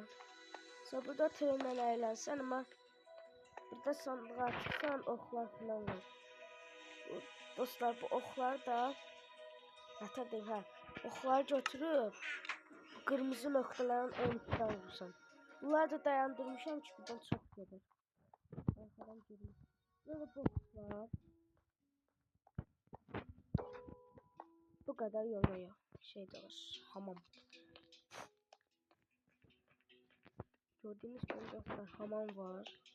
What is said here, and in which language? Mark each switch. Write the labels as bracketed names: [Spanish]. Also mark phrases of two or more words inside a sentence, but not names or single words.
[Azerbaijani] Sonra burada trenlə əylənsən, amma burada sandığa açırsan oxlar falan var. Dostlar, bu oxlar da hatırlayın ha. Oxları götürüb bu qırmızı nöqtələrin önündən vursan. Bunları da dayandırmışam ki, buradan çox gedir. [Turkish] Arkadan girmiş. Böyle boxlar. Bu kadar yoruyor. Şey de var. Hamam. Gördüğünüz gibi dostlar, hamam var.